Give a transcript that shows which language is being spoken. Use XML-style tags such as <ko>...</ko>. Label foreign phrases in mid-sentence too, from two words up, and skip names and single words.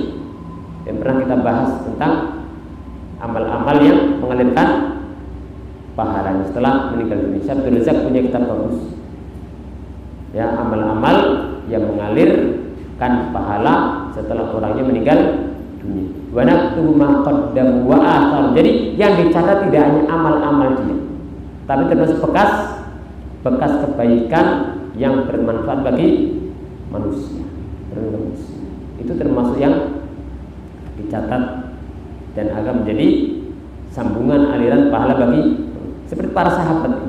<id>Dan pernah kita bahas tentang amal-amal yang mengalirkan pahalanya setelah meninggal dunia. Syabdul Razak punya kitab bagus, ya, amal-amal yang mengalirkan pahala setelah orangnya meninggal dunia.</id> <ar>ونكتب ما قدموا وآثار.</ar> <id>Jadi yang dicatat tidak hanya amal-amal dia, tapi termasuk bekas kebaikan yang bermanfaat bagi manusia. Itu termasuk yang dicatat dan akan menjadi sambungan aliran pahala bagi, seperti para sahabat.</id>